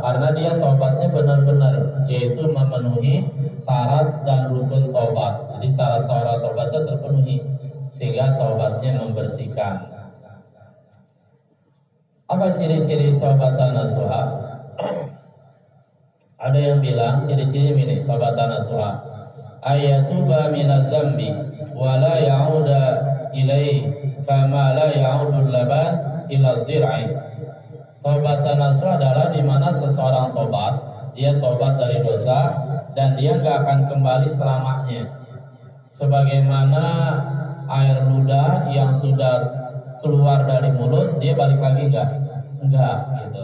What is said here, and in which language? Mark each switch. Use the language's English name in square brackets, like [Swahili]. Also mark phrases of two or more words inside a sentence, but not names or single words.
[Indonesian] Karena dia taubatnya benar-benar, yaitu memenuhi syarat dan rukun taubat. Jadi syarat-syarat taubatnya terpenuhi, sehingga taubatnya membersihkan. Apa ciri-ciri [Arabic] توبة نصوحا? [Indonesian] Ada yang bilang ciri-ciri ini [Arabic] توبة نصوحا, أن يتوب من الذنب ولا يعود إليه كما لا يعود اللبن إلى الضرع. توبة نصوحا [Indonesian] adalah di mana seseorang tobat, dia tobat dari dosa dan dia enggak akan kembali selamanya. Sebagaimana air ludah yang sudah keluar dari mulut, dia balik lagi enggak gitu.